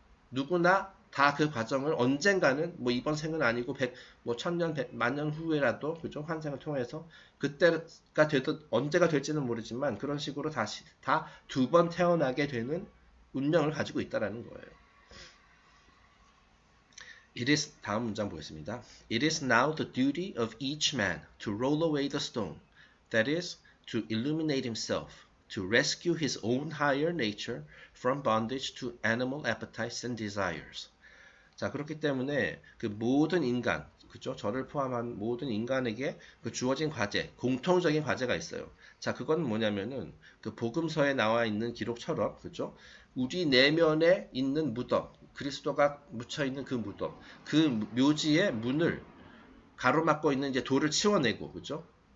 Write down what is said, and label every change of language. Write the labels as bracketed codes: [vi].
[ko] 누구나 다 그 과정을 언젠가는 뭐 이번 생은 아니고 뭐 1000년, 만년 후에라도 그죠? 환생을 통해서 그때가 되든 언제가 될지는 모르지만 그런 식으로 다시 다 두 번 태어나게 되는 운명을 가지고 있다라는 거예요. 다음 문장 보겠습니다. [en] It is now the duty of each man to roll away the stone, that is, to illuminate himself, to rescue his own higher nature from bondage to animal appetites and desires. [ko] 자, 그렇기 때문에 그 모든 인간, 그죠? 저를 포함한 모든 인간에게 주어진 과제, 공통적인 과제가 있어요. 자, 그건 뭐냐면은 그 복음서에 나와 있는 기록처럼, 그죠? 우리 내면에 있는 무덤, 그리스도가 묻혀 있는 그 무덤, 그 묘지의 문을 가로막고 있는 이제 돌을 치워내고, 그죠?